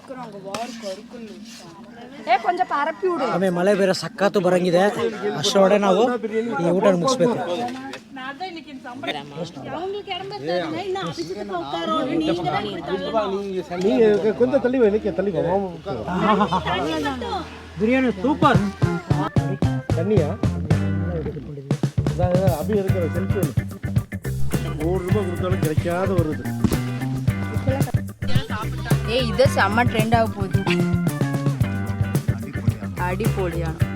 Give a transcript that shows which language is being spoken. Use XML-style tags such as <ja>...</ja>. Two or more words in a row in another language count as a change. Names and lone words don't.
<kn>ಆಮೇಲೆ ಮಳೆ ಬೇರೆ ಸಕ್ಕತ್ತು ಬರಂಗಿದೆ. ಅಷ್ಟರೊಳಗೆ ನಾವು ಈ ಊಟ ಮುಗಿಸ್ಬೇಕು. ಕೊಂಚ ತಳ್ಳಿವ ಬಿರಿಯಾನಿ ಸೂಪರ್.</kn> <ta>தண்ணியா அப்படி இருக்கிற செல்ஃபி ₹100 கொடுத்தாலும் கிடைக்காத வருது. இது செம்ம ட்ரெண்ட் ஆக போகுது.</ta> <ml>அடிப்பொலியான</ml>